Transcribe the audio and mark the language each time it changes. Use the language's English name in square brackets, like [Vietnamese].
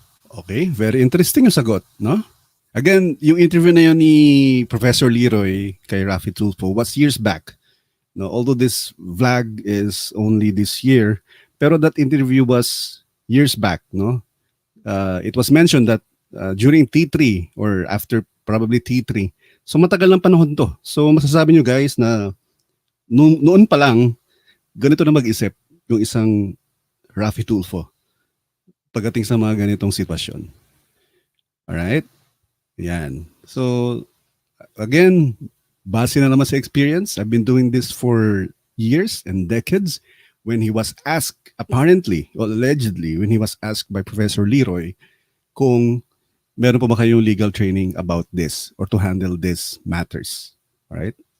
[Filipino] Okay, very interesting yung sagot, no? Again, yung interview na yun ni Professor Leroy kay Raffy Tulfo was years back. [English] No, although this vlog is only this year, pero that interview was years back, no? It was mentioned that during T3 or after probably T3. [Filipino] So matagal ng panahon to. So masasabi nyo guys na noon pa lang, ganito na mag-isip yung isang Raffy Tulfo pagdating sa mga ganitong sitwasyon. [English] Alright? Yan. So, again, base na naman sa experience, I've been doing this for years and decades. When he was asked, apparently, or allegedly, when he was asked by Professor Leroy [Filipino] kung meron po ba kayong [English] legal training about this or to handle these matters. Alright?